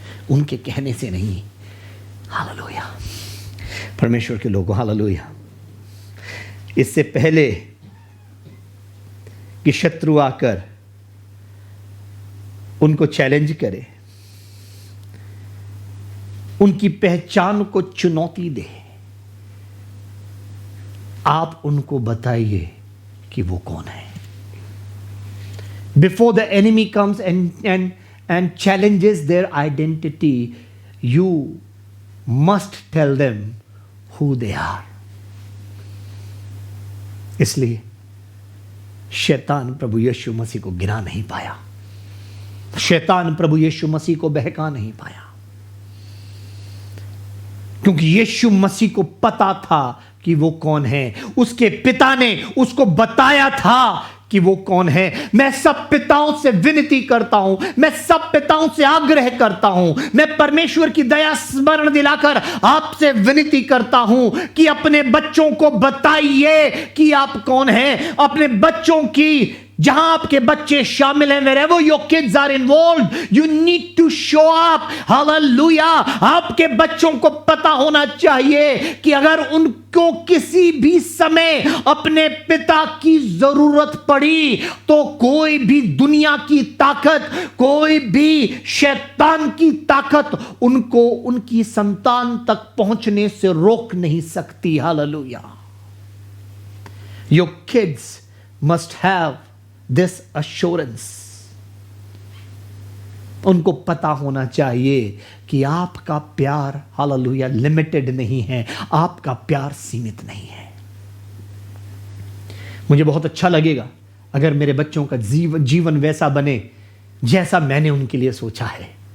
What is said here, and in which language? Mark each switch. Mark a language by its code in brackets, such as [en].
[hi] उनके कहने से नहीं। हालेलुया। परमेश्वर के लोगों, हालेलुया, इससे पहले कि शत्रु आकर उनको चैलेंज करे, उनकी पहचान को चुनौती दे, आप उनको बताइए कि वो कौन है। [en] Before the enemy comes and challenges their identity, you must tell them who they are. [hi] इसलिए शैतान प्रभु यीशु मसीह को गिरा नहीं पाया, शैतान प्रभु यीशु मसीह को बहका नहीं पाया, क्योंकि यीशु मसीह को पता था कि वो कौन है। उसके पिता ने उसको बताया था कि वो कौन है। मैं सब पिताओं से विनती करता हूं, मैं सब पिताओं से आग्रह करता हूं, मैं परमेश्वर की दया स्मरण दिलाकर आपसे विनती करता हूं कि अपने बच्चों को बताइए कि आप कौन हैं। अपने बच्चों की, जहां आपके बच्चे शामिल हैं, [en] wherever your kids are involved, you need to show up. [hi] Hallelujah. आपके बच्चों को पता होना चाहिए कि अगर उनको किसी भी समय अपने पिता की जरूरत पड़ी, तो कोई भी दुनिया की ताकत, कोई भी शैतान की ताकत उनको उनकी संतान तक पहुंचने से रोक नहीं सकती। Hallelujah. [en] Your kids must have this assurance. [hi] उनको पता होना चाहिए कि आपका प्यार, हालेलुया, लिमिटेड नहीं है, आपका प्यार सीमित नहीं है। मुझे बहुत अच्छा लगेगा अगर मेरे बच्चों का जीवन वैसा बने जैसा मैंने उनके लिए सोचा है।